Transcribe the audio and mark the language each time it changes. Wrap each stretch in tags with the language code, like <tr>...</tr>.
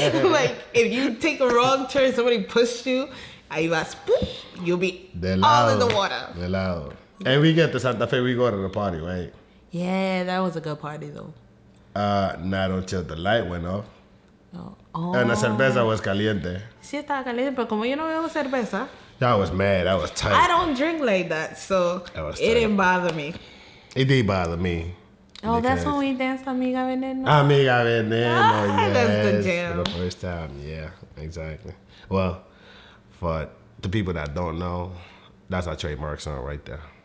<en>Like if you take a wrong turn, somebody pushed you,</en> <es>ahí vas,</es> <en>boop, you'll be all in the water.</en> <es>De lado.</es> <en>And we get to Santa Fe, we go to the party, right? Yeah, that was a good party though. Not until the light went off. Oh. And the cerveza was caliente.</en> <es>Sí estaba caliente, pero como yo no bebo cerveza,</es> <en>I was mad. I was tight. I don't drink like that, so That was it tight. didn't bother me. It did bother me. Oh, that's because- when we danced Amiga Veneno. Amiga Veneno, Ah, yes. that's the jam. For the first time, yeah, exactly. Well, for the people that don't know, that's our trademark song right there.</en>